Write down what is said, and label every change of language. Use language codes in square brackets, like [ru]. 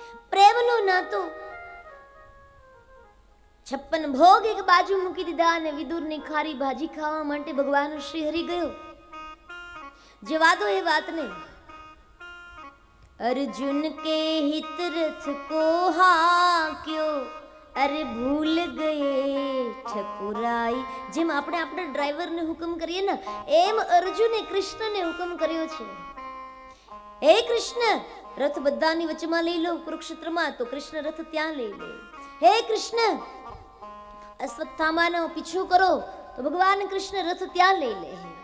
[gu] પ્રેમનો નાતો 56 ભોગ એક બાજુ મૂકી દીધા અને વિદુરની ખારી ભાજી ખાવા માટે ભગવાન શ્રી હરિ ગયો। જવા દો એ વાતને। [hi] अर्जुन के हित रथ को हाक्यो, अरे भूल गए ठकुराई। [gu] जेम આપણે આપણા ડ્રાઈવરને હુકમ કરીએ ને એમ અર્જુને કૃષ્ણને હુકમ કર્યો છે। હે કૃષ્ણ, રથ બધાની વચમાં લઈ લો કુરુક્ષેત્રમાં, તો કૃષ્ણ રથ ત્યાં લઈ લે। હે કૃષ્ણ, અશ્વત્થામાનો પીછો કરો, તો ભગવાન કૃષ્ણ રથ ત્યાં લઈ લે।